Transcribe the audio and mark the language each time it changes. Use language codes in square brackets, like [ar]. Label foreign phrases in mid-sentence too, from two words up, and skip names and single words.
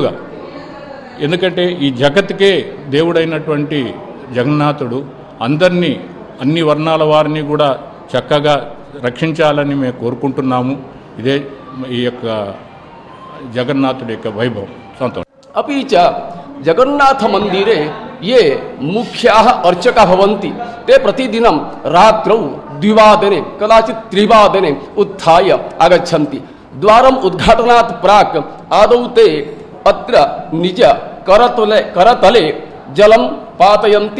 [te] ఎందుకంటే ఈ జగత్తుకే దేవుడైనటువంటి జగన్నాథుడు అందరినీ, అన్ని వర్ణాల వారిని కూడా చక్కగా రక్షించాలని మేము కోరుకుంటున్నాము. ఇదే ఈ యొక్క జగన్నాథుడి యొక్క వైభవం. సంతోషం. [sa] अपि च जगन्नाथ मंदिरे ये मुख्याः अर्चकाः भवन्ति ते प्रतिदिनं रात्रौ 2 कदाचित् 3 उत्थाय आगच्छन्ति. द्वारम् उद्घाटनात् प्राक् आदौ ते अत्र निज करतले जलं पातयन्ति.